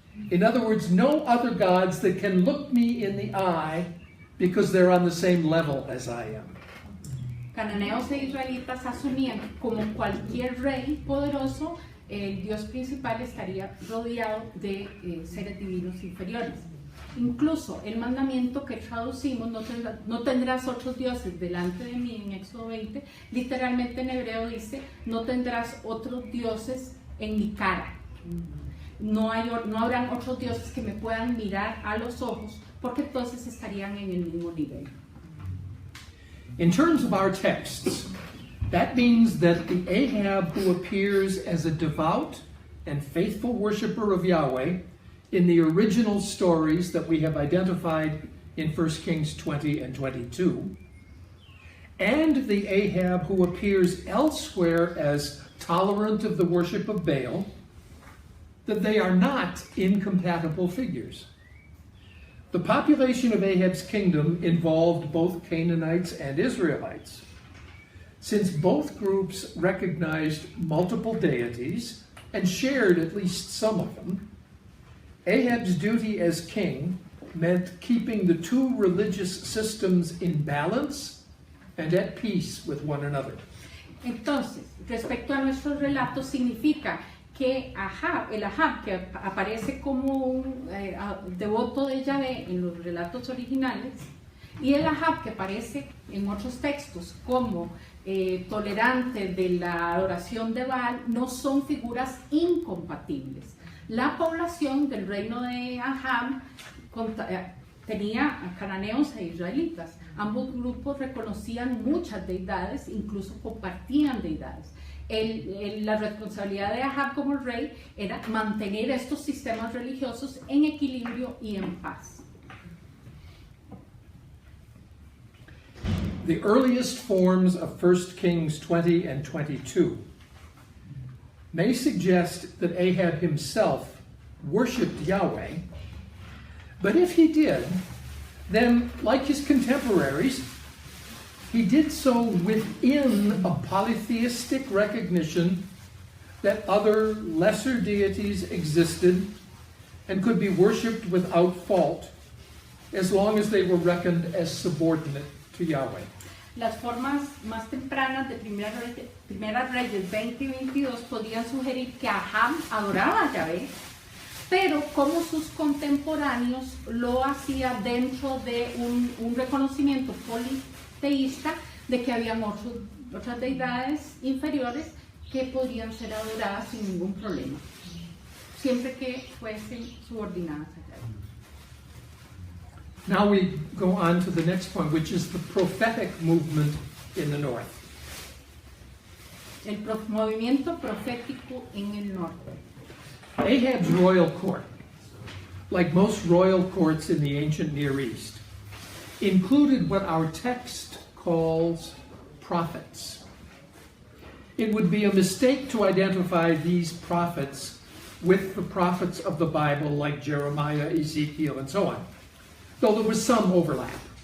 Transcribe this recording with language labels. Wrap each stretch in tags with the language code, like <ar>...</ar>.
<en>In other words, no other gods that can look me in the eye because they're on the same level as I am.</en> <es>Cananeos e israelitas asumían que como cualquier rey poderoso, el Dios principal estaría rodeado de seres divinos inferiores. Incluso el mandamiento que traducimos, no tendrás otros dioses delante de mí, en Éxodo 20, literalmente en hebreo dice, no tendrás otros dioses en mi cara. No habrán otros dioses que me puedan mirar a los ojos, porque entonces estarían en el mismo nivel.</es> <en>In terms of our texts, that means that the Ahab who appears as a devout and faithful worshiper of Yahweh in the original stories that we have identified in 1 Kings 20 and 22, and the Ahab who appears elsewhere as tolerant of the worship of Baal, that they are not incompatible figures. The population of Ahab's kingdom involved both Canaanites and Israelites. Since both groups recognized multiple deities and shared at least some of them, Ahab's duty as king meant keeping the two religious systems in balance and at peace with one another.</en> <es>Entonces, respecto a nuestros relatos, significa que el Ahab que aparece como un devoto de Yahvé en los relatos originales, y el Ahab que aparece en otros textos como tolerante de la adoración de Baal, no son figuras incompatibles. La población del reino de Ahab tenía a cananeos e israelitas. Ambos grupos reconocían muchas deidades, incluso compartían deidades. La responsabilidad de Ahab como rey era mantener estos sistemas religiosos en equilibrio y en paz.</es> <en>The earliest forms of 1 Kings 20 and 22 may suggest that Ahab himself worshipped Yahweh, but if he did, then, like his contemporaries, he did so within a polytheistic recognition that other lesser deities existed and could be worshipped without fault, as long as they were reckoned as subordinate to Yahweh.</en> <es>Las formas más tempranas de Primera Reyes 20 y 22 podían sugerir que Ahab adoraba a Yahvé, pero como sus contemporáneos lo hacía dentro de un reconocimiento politeísta de que habían otras deidades inferiores que podían ser adoradas sin ningún problema, siempre que fuesen subordinadas a Yahvé.</es> <en>Now we go on to the next point, which is the prophetic movement in the north.</en> <es>El movimiento profético en el norte.</es> <en>Ahab's royal court, like most royal courts in the ancient Near East, included what our text calls prophets. It would be a mistake to identify these prophets with the prophets of the Bible like Jeremiah, Ezekiel, and so on, though there was some overlap.</en>